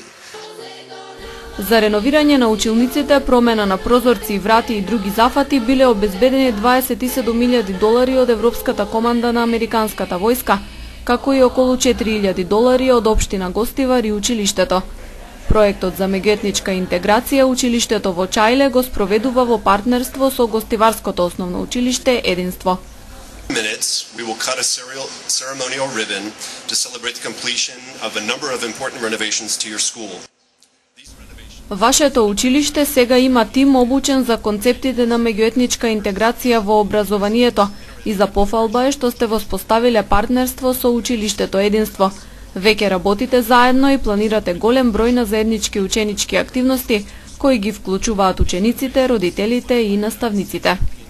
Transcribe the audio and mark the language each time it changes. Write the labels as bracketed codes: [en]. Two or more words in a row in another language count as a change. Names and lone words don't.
[mk] За реновирање на училниците, промена на прозорци, врати и други зафати биле обезбедени $27.000 од Европската команда на Американската војска, како и околу $4.000 од општина Гостивар и училиштето. Проектот за меѓуетничка интеграција училиштето во Чајле го спроведува во партнерство со Гостиварското основно училиште Единство. [en] We will cut a ceremonial ribbon to celebrate the completion of a number of important renovations to your school. [mk] Вашето училиште сега има тим обучен за концептите на меѓуетничка интеграција во образованието и за пофалба е што сте воспоставиле партнерство со училиштето Единство. Веќе работите заедно и планирате голем број на заеднички ученички активности кои ги вклучуваат учениците, родителите и наставниците.